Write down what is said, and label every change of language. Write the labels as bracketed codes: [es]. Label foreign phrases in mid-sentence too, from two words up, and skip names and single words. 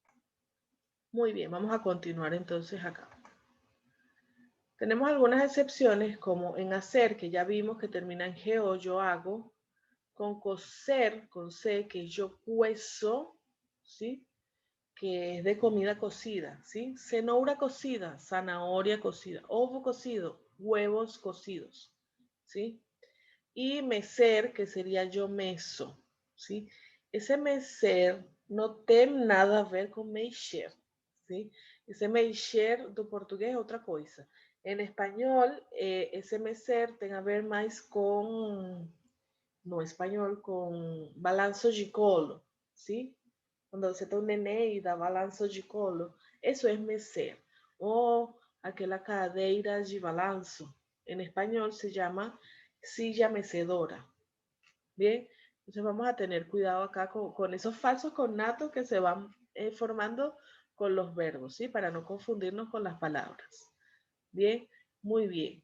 [es] Muy bien, vamos a continuar entonces acá. Tenemos algunas excepciones como en hacer, que ya vimos que termina en geo, yo hago, con cocer, con c, que yo cuezo, ¿sí? Que es de comida cocida, ¿sí? Cenoura cocida, zanahoria cocida, ovo cocido, huevos cocidos, ¿sí? Y mecer, que sería yo meso, ¿sí? Ese mecer no [pt] tem nada a ver com mexer, [es] ¿sí? [pt] Esse mexer do português é outra coisa. [es] En español, ese mecer [pt] tem a ver mais com, no español, com balanço de colo, [es] ¿sí? [pt] Cuando você tem um neném e dá balanço de colo, [es] eso es mecer. [pt] O aquela cadeira de balanço, [es] en español se llama silla mecedora. Bien, entonces vamos a tener cuidado acá con esos falsos connatos que se van formando con los verbos, ¿sí? Para no confundirnos con las palabras. Bien, muy bien.